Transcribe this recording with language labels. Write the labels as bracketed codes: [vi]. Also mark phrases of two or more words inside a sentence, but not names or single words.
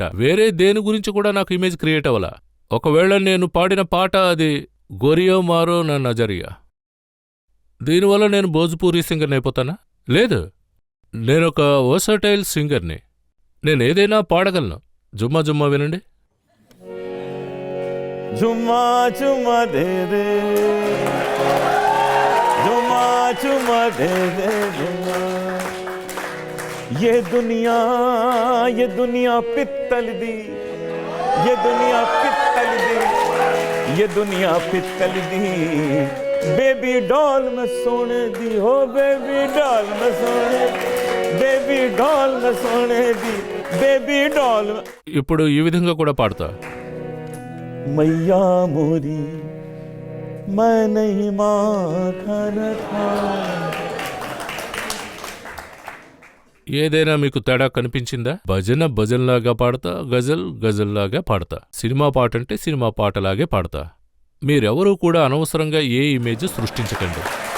[te] వేరే దేని గురించి కూడా నాకు ఇమేజ్ క్రియేట్ అవ్వలా. ఒకవేళ నేను పాడిన పాట అది గోరియో మారో నా నజరియా, దీనివల్ల నేను భోజ్పూరి సింగర్ని అయిపోతానా? లేదు, నేనొక వర్సటైల్ సింగర్ని. నేనేదైనా పాడగలను. జుమ్మా జుమ్మా వినండి. [hi] जुम्मा जुम्मा दे दे जुम्मा जुम्मा दे दे जुम्मा [pa] ਯੇ ਦੁਨੀਆ ਪਿੱਤਲ ਦੀ ਯੇ ਦੁਨੀਆ ਪਿੱਤਲ ਦੀ ਯੇ ਦੁਨੀਆ ਪਿੱਤਲ ਦੀ [en] baby doll [pa] ਮੈਂ ਸੋਨੇ ਦੀ ਹੋ [en] baby doll [pa] ਮੈਂ ਸੋਨੇ [en] baby doll [pa] ਮੈਂ ਸੋਨੇ ਦੀ [en] baby doll. [te] ఇప్పుడు ఈ విధంగా కూడా పాడతా. [hi] मैया मोरी मैं नहीं माखन था. [te] ఏదైనా మీకు తేడా కనిపించిందా? భజన భజన్లాగా పాడతా, గజల్ గజల్లాగా పాడతా. సినిమా పాటంటే సినిమా పాటలాగే పాడతా. మీరెవరూ కూడా అనవసరంగా ఏ ఇమేజ్ సృష్టించకండి.